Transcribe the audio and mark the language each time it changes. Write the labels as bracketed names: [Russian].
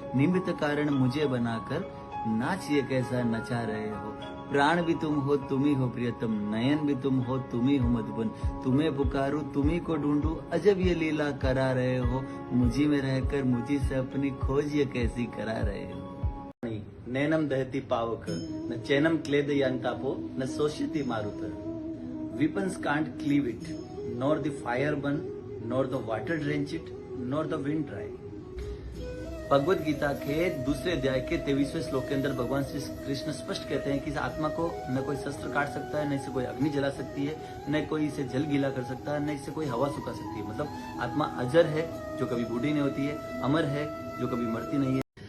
[Hindi] निमित्त कारण मुझे बनाकर नाच ये कैसा नचा रहे हो। प्राण भी तुम हो, तुम ही हो प्रियतम, नयन भी तुम हो, तुम ही हो मधुबन। तुम्हें पुकारूं, तुम्ही को ढूंढूं, अजब ये लीला करा रहे हो। मुझी में रहकर मुझी से अपनी खोज ये कैसी करा रहे हो। [Sanskrit] नैनम दहती पावक न चैनम क्लेद यांतापो न सोष्यति मारुत [English] weapons can't cleave it nor the fire burn nor the water drench it nor the wind dry। [Hindi] Bhagavad Gita के दूसरे अध्याय के 23वें श्लोक के अंदर भगवान श्री कृष्ण स्पष्ट कहते हैं कि इस आत्मा को न कोई शस्त्र काट सकता है, न इसे कोई अग्नि जला सकती है, न कोई इसे जल गीला कर सकता है, न इसे कोई हवा सुखा सकती है। मतलब आत्मा अजर है जो कभी बूढ़ी नहीं होती है, अमर है जो कभी मरती नहीं है।